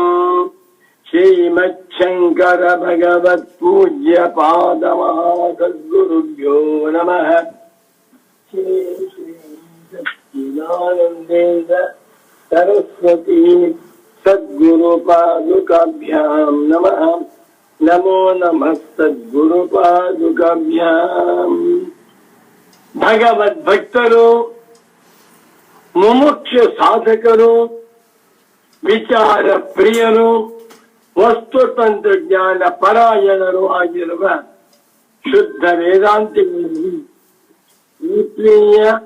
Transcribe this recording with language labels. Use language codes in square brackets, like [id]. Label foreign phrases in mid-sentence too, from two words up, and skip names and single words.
[sa] श्रीमच्छङ्कर भगवत्पूज्यपादमहासद्गुरुभ्यो नमः। श्री सच्चिदानन्देन्द्र सरस्वती सद्गुरुपादुकाभ्यां नमः। नमो नमः सद्गुरुपादुकाभ्यां। [kn] ಭಗವದ್ಭಕ್ತರು ಮುಮುಕ್ಷ ಸಾಧಕರು ವಿಚಾರ ಪ್ರಿಯರು ವಸ್ತು ತಂತ್ರಜ್ಞಾನ ಪರಾಯಣರು ಆಗಿರುವ ಶುದ್ಧ ವೇದಾಂತಿಗಳಲ್ಲಿ ಆತ್ಮೀಯ